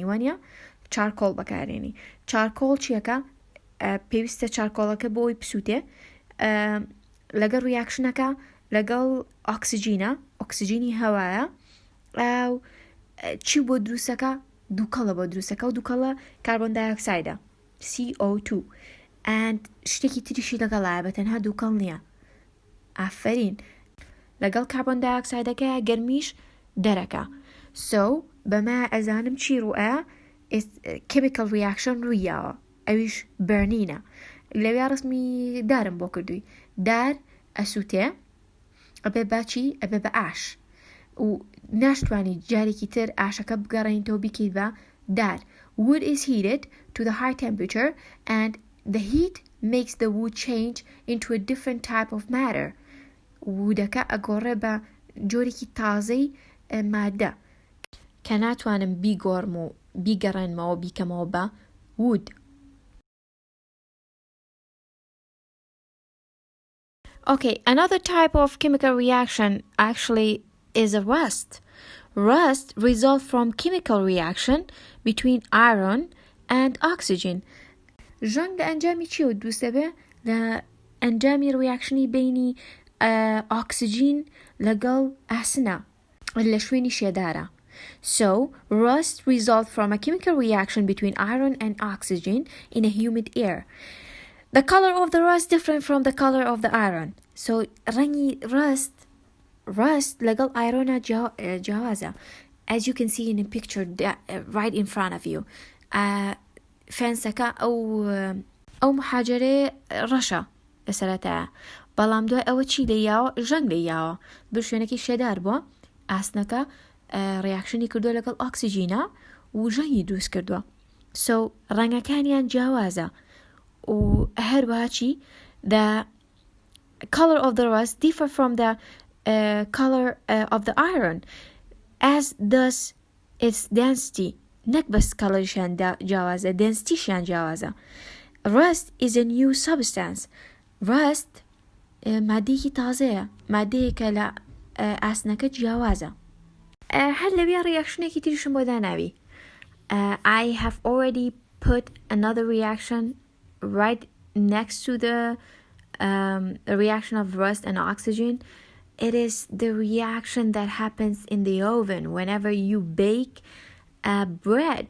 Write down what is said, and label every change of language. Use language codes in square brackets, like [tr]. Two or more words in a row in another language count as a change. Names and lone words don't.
[ckb] وانە چارکۆڵ بەکارێنی چارکۆڵ چیەکە پێویستە چارکۆڵەکە بۆی پسووتێ لەگەڵ ریاکشنەکە لەگەڵ ئۆکسجینی هەوایە ئەو چی بۆ دروستەکە دووکەڵە بۆ دروستەکە و دووکەڵە [en] carbon dioxide [ckb] CO2 and شتێکی تریشی لەگەڵایە بە تەنها دووکەڵ نییە ئافرین لەگەڵ [en] carbon dioxide [ckb] گەرمیش دەرەکە so بەمە ئەزانم چی ڕوئە [en] chemical reaction [ckb] ڕوویاوە ئەویش بەرنینە لەوێ ڕسمی دارم بۆ کردووی دار ئەسووتێ ئەبێ باچی ئەبێ بە ئاش و ناشتوانی جارێکی تر ئاشەکە بگەڕێنیتەوە بیکەیت بە دار [en] wood is heated to the high temperature and the heat makes the wood change into a different type of matter [ckb] وودەکە ئەگۆڕێ بە جۆرێکی تازەی مادە کە ناتوانم بیگۆڕم و بیگەڕێنمەوە بیکەمەوە بە wood. [en] Okay, another type of chemical reaction actually is a rust. Rust results from chemical reaction between iron and oxygen. [ckb] ژەنگ لە ئەنجامی چیەوە دروستە بێ لە ئەنجامی ریاکشنی بینی ئۆکسجین لەگەڵ ئاسنە لە شوێنی شێدارە. [en] So, rust results from a chemical reaction between iron and oxygen in a humid air. The color of the rust different from the color of the iron. So, [ckb] ڕەنگی rust لەگەڵ ئایرۆنە جیاوازە. [en] As you can see in a picture right in front of you. [ckb] فێنسەکە ئەو محاجرەیە ڕەشە لەسەرەتایە بەڵام دوای ئەوە چی لێیاوە ژەنگ لێیاوە بە شوێنێکی شێدار بووە ئاسنەکە ڕیاکشنی کردووە لەگەڵ ئۆکسجینە و ژەنگی دروست کردووە so ڕەنگەکانیان جیاوازە و هەروەها چی [en] the color of the rust differ from the color of the iron as does its density [ckb] نەک بەس کەڵەریشیان جیاوازە دەنسیتیشیان جیاوازە. [en] Rust is a new substance. [ckb] Rust مادەیەکی تازەیە مادەیەکە لە ئاسنەکە جیاوازە. هەر لەوێ ڕیاکشنێکی تریشم بۆ داناوی. [en] I have already put another reaction right next to the reaction of rust and oxygen. It is the reaction that happens in the oven whenever you bake bread.